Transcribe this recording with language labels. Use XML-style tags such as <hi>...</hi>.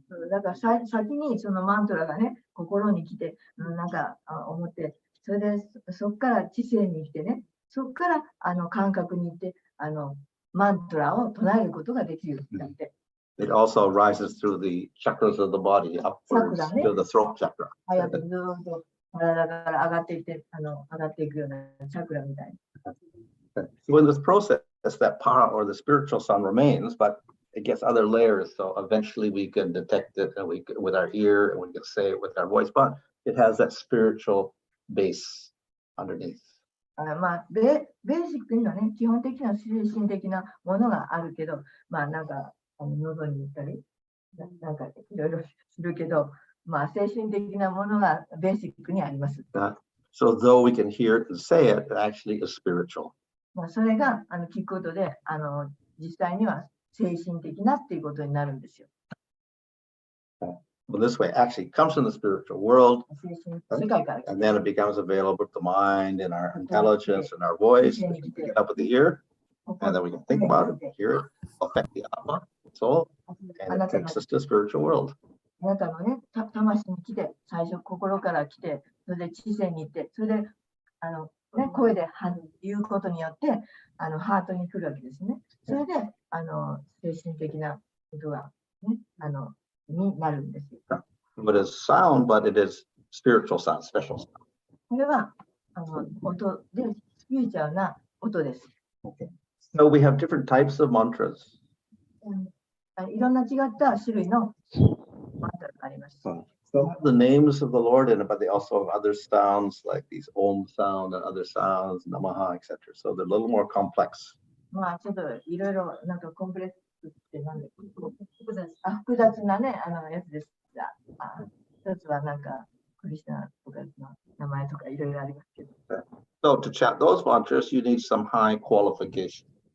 <ja>だから先にそのマントラがね、心に来て、なんか思って、それでそこから知性に来てね、そこから感覚に行って、マントラを唱えることができるんだって。</ja> <en>It also rises through the chakras of the body upwards to the throat chakra.</en> <ja>ずっと体から上がっていって、上がっていくようなチャクラみたいな。</ja> <en>So in this process, that para or the spiritual sound remains, but it gets other layers. So eventually we can detect it and with our ear and we can say it with our voice, but it has that spiritual base underneath.</en> <ja>ベーシックにはね、基本的な精神的なものがあるけど、なんか喉に行ったり、なんかいろいろするけど、精神的なものがベーシックにあります。</ja> <en>So though we can hear it and say it, it actually is spiritual.</en> <ja>それが聞くことで、実際には精神的なっていうことになるんですよ。</ja> <en>Well, this way actually comes from the spiritual world, and then it becomes available to the mind and our intelligence and our voice. We can pick it up with the ear, and then we can think about it, hear it, affect the atma, soul, and it takes us to the spiritual world.</en> <ja>あなたのね、魂に来て、最初心から来て、それで知性に行って、それで声で言うことによって、ハートに来るわけですね。それで、精神的なことが、ね、になるんですよ。</ja> <en>But it's sound, but it is spiritual sound, special sound.</en> <ja>これは音でスピリチュアルな音です。</ja> <en>Okay. So we have different types of mantras.</en> <ja>いろんな違った種類のマントラがあります。</ja> <en>Some have the names of the Lord in it, but they also have other sounds like these Om sound and other sounds, Namaha, etc. So they're a little more complex.</en> <ja>ちょっといろいろなんかコンプレックスってなんで複雑なね、やつですが、一つはなんかクリスナとかの名前とかいろいろありますけど。</ja> <en>So to chant those mantras, you need some high qualification.</en>